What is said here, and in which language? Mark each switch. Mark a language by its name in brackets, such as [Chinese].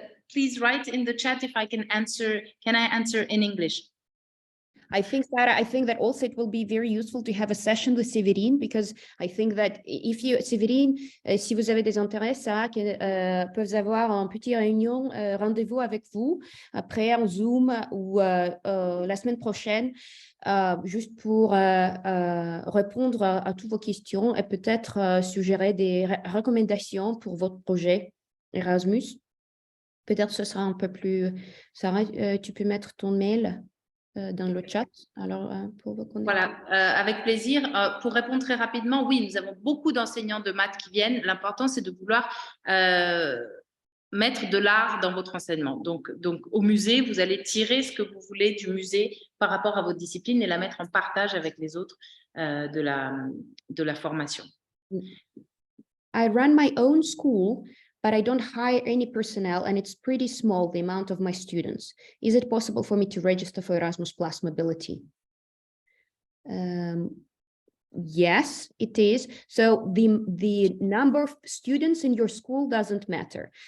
[English] Please write in the chat if I can answer. Can I answer in English? I think, Sarah, I think that also it will be very useful to have a session with Séverine, because I think that if you, Séverine, [French] si vous avez des intérêts, Sarah, peuvent avoir un petit réunion, rendez-vous avec vous, après en Zoom ou la semaine prochaine, juste pour répondre à toutes vos questions et peut-être suggérer des recommandations pour votre projet Erasmus. Peut-être ce sera un peu plus... Sarah, tu peux mettre ton mail dans le chat. Alors, pour vous connecter. Voilà, avec plaisir. Pour répondre très rapidement, oui, nous avons beaucoup d'enseignants de maths qui viennent. L'important, c'est de vouloir mettre de l'art dans votre enseignement. Donc, au musée, vous allez tirer ce que vous voulez du musée par rapport à votre discipline et la mettre en partage avec les autres de la formation. [English] I run my own school, but I don't hire any personnel, and it's pretty small, the amount of my students. Is it possible for me to register for Erasmus Plus Mobility? Yes, it is. So the number of students in your school doesn't matter.